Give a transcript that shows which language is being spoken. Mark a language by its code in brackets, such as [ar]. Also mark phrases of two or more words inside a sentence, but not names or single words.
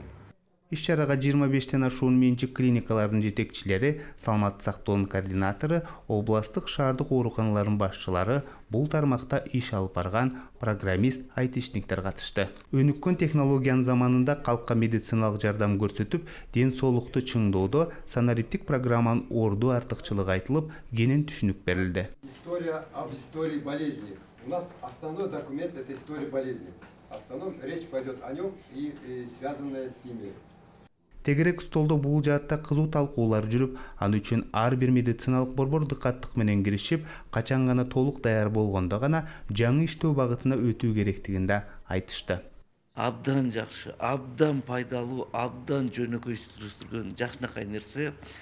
[ky] Иш-чарага 25тен ашуун менчик клиникалардын жетекчилери, саламаттык сактоонун координатору, областтык шаардык ооруканалардын башчылары, бул тармакта иш алып барган программист, айтишниктер катышты. Өнүккөн технологиянын заманында калкка медициналык жардам көрсөтүп, ден соолукту чыңдоодо санариптик программанын орду артыкчылыгы айтылып, кенен түшүнүк берилди. [ru] История об истории болезни. У нас основной документ — это история болезни. Основном речь пойдет о нем и связанное с ними. [ky] Тегерек столдо бул жаатта кызуу талкуулар жүрүп, аны үчүн ар бир медициналык борбор дыкаттык менен киришип, качан гана толук даяр болгондо гана жаңы иштөө багытына өтүү керектигин да айтышты. Абдан жакшы, абдан пайдалуу, абдан жөнөкөйсүздүргөн жакшынакай нерсе.